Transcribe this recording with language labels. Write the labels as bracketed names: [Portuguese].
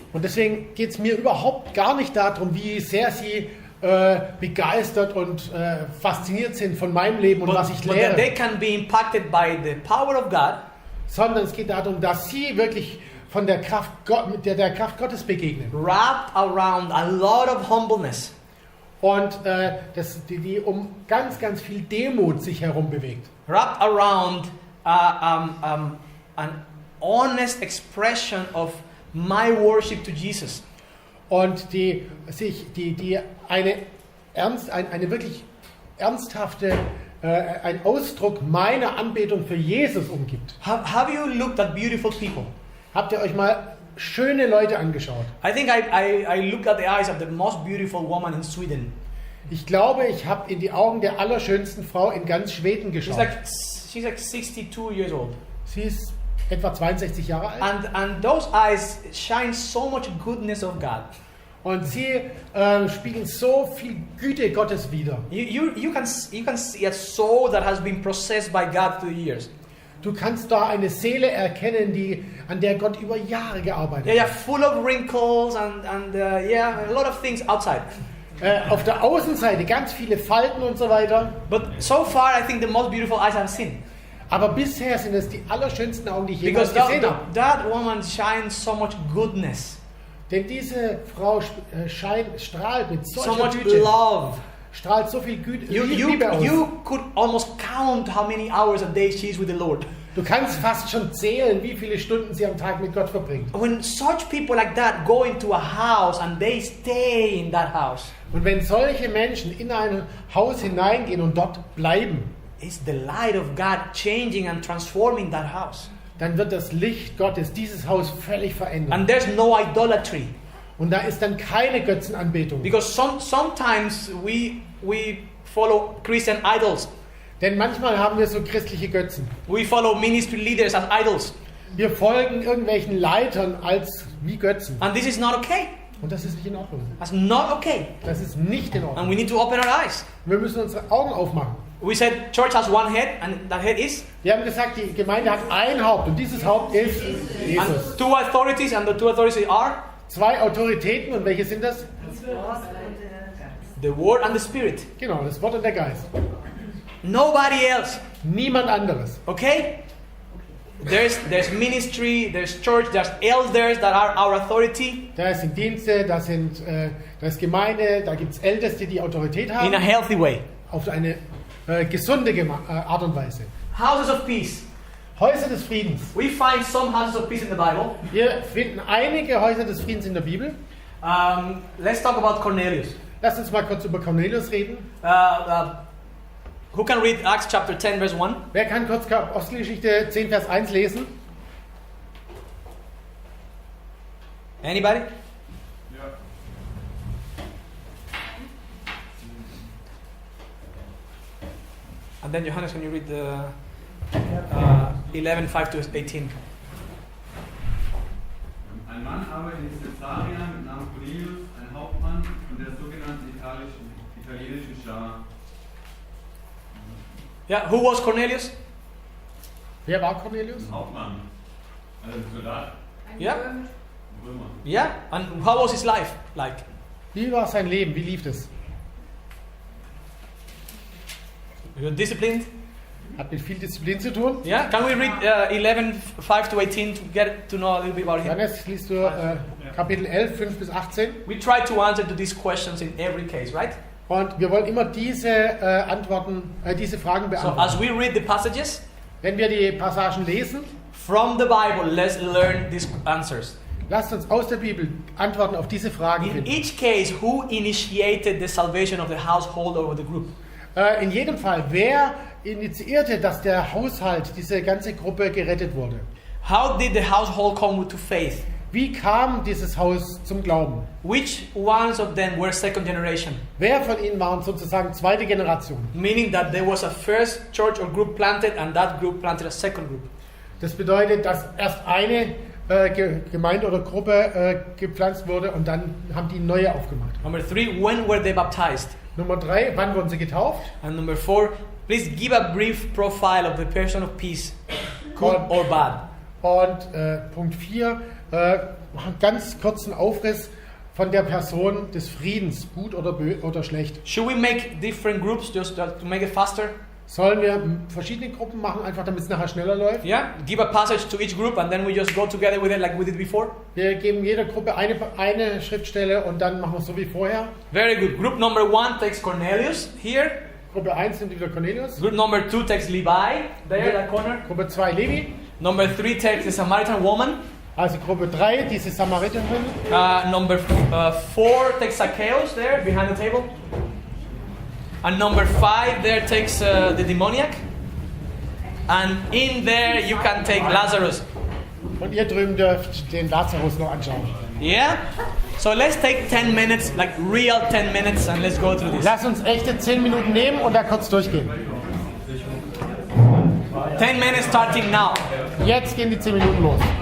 [German] Und deswegen geht es mir überhaupt gar nicht darum, wie sehr sie begeistert und fasziniert sind von meinem Leben und was ich [English] But that they [German] lehre. [English] can be impacted by the power of God. [German] Sondern es geht darum, dass sie wirklich von der Kraft, der Kraft Gottes begegnen. [English] Wrapped around a lot of humbleness. [German] Und die um ganz, ganz viel Demut sich herum bewegt. [English] Wrapped around an honest expression of my worship to Jesus. [German] Und die eine wirklich ernsthafte, ein Ausdruck meiner Anbetung für Jesus umgibt. [English] Have you looked at beautiful people? [German] Habt ihr euch mal schöne Leute angeschaut? [English] I think I looked at the eyes of the most beautiful woman in Sweden. [German] Ich glaube, ich habe in die Augen der allerschönsten Frau in ganz Schweden [English] She's [German] geschaut. [English] like 62 years old. [German] Sie ist etwa 62 Jahre alt. [English] And those eyes shine so much goodness of God. [German] Und sie spiegeln so viel Güte Gottes wider. [English] You can see a soul that has been processed by God through the years. [German] Du kannst da eine Seele erkennen, an der Gott über Jahre gearbeitet hat. [English] Yeah, full of wrinkles and a lot of things outside. [German] Auf der Außenseite ganz viele Falten und so weiter. [English] But so far, I think the most beautiful eyes I've seen. [German] Aber bisher sind es die allerschönsten Augen, die ich jemals [English] Because [German] gesehen habe. [English] that woman shines so much goodness, [German] Denn diese Frau strahlt mit [English] so [German] solcher [English] much [German] Güte, [English] love. [German] strahlt so viel Güte, [English] You [German] Liebe aus. [English] could almost count how many hours a day she is with the Lord. [German] Du kannst fast schon zählen, wie viele Stunden sie am Tag mit Gott verbringt. [English] When such people like that go into a house and they stay in that house, [German] Und wenn solche Menschen in ein Haus hineingehen und dort bleiben, [English] it's the light of God changing and transforming that house. [German] dann wird das Licht Gottes dieses Haus völlig verändern. [English] And there's no idolatry. [German] Und da ist dann keine Götzenanbetung. [English] Because sometimes we follow Christian idols. [German] Denn manchmal haben wir so christliche Götzen. [English] We follow ministry leaders as idols. [German] Wir folgen irgendwelchen Leitern wie Götzen. [English] And this is not okay. [German] Und das ist nicht in Ordnung. [English] That's not okay. [German] Das ist nicht in [English] And [German] Ordnung. [English] we need to open our eyes. [German] Wir müssen unsere Augen aufmachen. [English] We said church has one head, and that head is. [German] Wir haben gesagt, die Gemeinde hat ein Haupt und dieses Haupt ist Jesus. [English] And two authorities, and the two authorities are [German] 2 Autoritäten und welche sind das? [English] the Word and the Spirit. [German] Genau, das Wort und der Geist. [English] Nobody else. [German] Niemand anderes. [English] Okay? There's ministry, there's church, there's elders that are our authority [German] Da sind Dienste, da ist Gemeinde, da gibt es Älteste, die Autorität [English] in a [German] haben, [English] healthy way. [German] auf eine gesunde Art und Weise. [English] Houses of peace. [German] Häuser des Friedens. [English] We find some houses of peace in the Bible. [German] Wir finden einige Häuser des Friedens in der Bibel. [English] Let's talk about Cornelius. [German] Lasst uns mal kurz über Cornelius reden. [English] Who can read Acts chapter 10, verse 1? [German] Wer kann kurz Apostelgeschichte 10, Vers 1 lesen? [English] Anybody? [German] Ja. [English] And then Johannes, can you read the 11, 5 to 18? [German] Ein Mann aber in Caesarea mit Namen Cornelius, ein Hauptmann von der sogenannten italienischen Schar. [English] Yeah, who was Cornelius? [German] Wer war Cornelius? Ein Hauptmann, also ein Soldat, [English] Yeah. [German] ein Römer. [English] Yeah, and how was his life like? [German] Wie war sein Leben? Wie lief es? [English] You're disciplined. [German] Hat mit viel Disziplin zu tun. [English] Yeah. Can we read 11, 5 to 18 to get to know a little bit about him? [German] Johannes, liest du Kapitel 11, 5 bis 18. [English] We try to answer to these questions in every case, right? [German] Und wir wollen immer diese diese Fragen [English] So [German] beantworten. [English] as we read the passages [German] Wenn wir die Passagen lesen, [English] from the Bible, let's learn these answers. [German] lasst uns aus der Bibel Antworten auf diese Fragen [English] In [German] finden. [English] each case, who initiated the salvation of the household or the group? [German] In jedem Fall, wer initiierte, dass der Haushalt, diese ganze Gruppe gerettet wurde? [English] How did the household come to faith? [German] Wie kam dieses Haus zum Glauben? [English] Which ones of them were second generation? [German] Wer von ihnen waren sozusagen zweite Generation? [English] Meaning that there was a first church or group planted and that group planted a second group. [German] Das bedeutet, dass erst eine Gemeinde oder Gruppe gepflanzt wurde und dann haben die neue aufgemacht. [English] Number 3, when were they baptized? [German] Nummer 3, wann wurden sie getauft? [English] And number 4, please give a brief profile of the person of peace, good or bad. [German] Und Punkt 4, einen ganz kurzen Aufriss von der Person des Friedens, gut oder schlecht. [English] Should we make different groups just to make it faster? [German] Sollen wir verschiedene Gruppen machen, einfach damit es nachher schneller läuft? [English] Yeah, give a passage to each group and then we just go together with it like we did before. [German] Wir geben jeder Gruppe eine Schriftstelle und dann machen wir es so wie vorher. [English] Very good. Group number 1 takes Cornelius here. [German] Gruppe 1 nimmt wieder Cornelius. [English] Group number 2 takes Levi there in that corner. [German] Gruppe 2 Levi. [English] Number 3 takes the Samaritan woman. [German] Also Gruppe 3, diese Samariterin. [English] Number 4 takes Zacchaeus there behind the table. And number 5 there takes the demoniac. And in there you can take Lazarus. [German] Und ihr drüben dürft den Lazarus noch anschauen. [English] Yeah? So let's take 10 minutes, like real 10 minutes, and let's go through this. [German] Lass uns echte 10 Minuten nehmen und da kurz durchgehen. [English] 10 minutes starting now. [German] Jetzt gehen die 10 Minuten los.